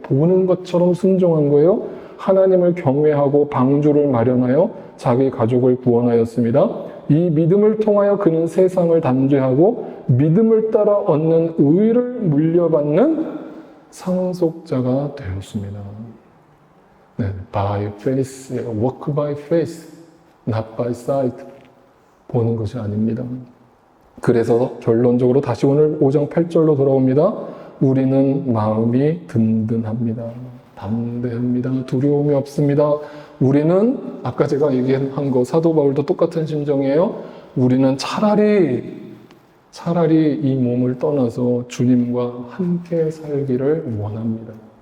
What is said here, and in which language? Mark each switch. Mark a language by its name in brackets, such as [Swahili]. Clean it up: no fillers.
[Korean] 보는 것처럼 순종한 거예요. 하나님을 경외하고 방주를 마련하여 자기 가족을 구원하였습니다. 이 믿음을 통하여 그는 세상을 단죄하고 믿음을 따라 얻는 의를 물려받는 상속자가 되었습니다. [English] 네, by faith, walk by faith, not by sight. [Korean] 보는 것이 아닙니다. 그래서 결론적으로 다시 오늘 5장 8절로 돌아옵니다. 우리는 마음이 든든합니다. 담대합니다. 두려움이 없습니다. 우리는 아까 제가 얘기한 거 사도 바울도 똑같은 심정이에요. 우리는 차라리 이 몸을 떠나서 주님과 함께 살기를 원합니다.